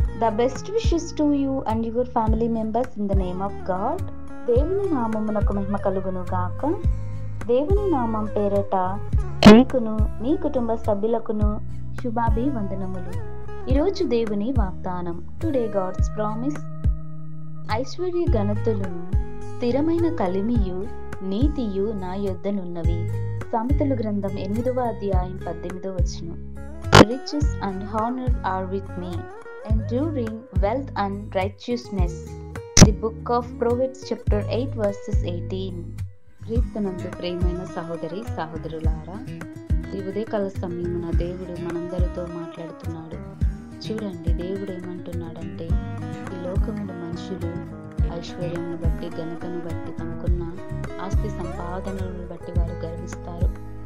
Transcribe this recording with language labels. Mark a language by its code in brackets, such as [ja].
[en] The best wishes to you and your family members in the name of God. [te] దేవుని నామమునకు మహిమ కలుగును గాక. దేవుని నామం పేరట నీకును నీ కుటుంబ సభ్యులకును శుభాభివందనములు. ఈరోజు దేవుని వాగ్దానం. [en] Today God's promise. [te] ఐశ్వర్య ఘనతలను స్థిరమైన కలిమియు నీతియు నా యొద్దనున్నవి. సామెతలు గ్రంథం 8వ అధ్యాయం 18వ వచనం. [en] Riches and honor are with me, enduring wealth and righteousness. The book of Proverbs chapter 8 verses 18. [te] క్రీస్తునందు ప్రియమైన సహోదరి సహోదరులారా, ఈ ఉదయకాల సమయమున దేవుడు మనందరితో మాట్లాడుతున్నాడు. చూడండి, దేవుడు ఏమంటున్నాడంటే, ఈ లోకములో మనుషులు ఐశ్వర్యమును బట్టి, ఘనతను బట్టి, తమకున్న ఆస్తి సంపాదనలను బట్టి వారు గర్విస్తారు.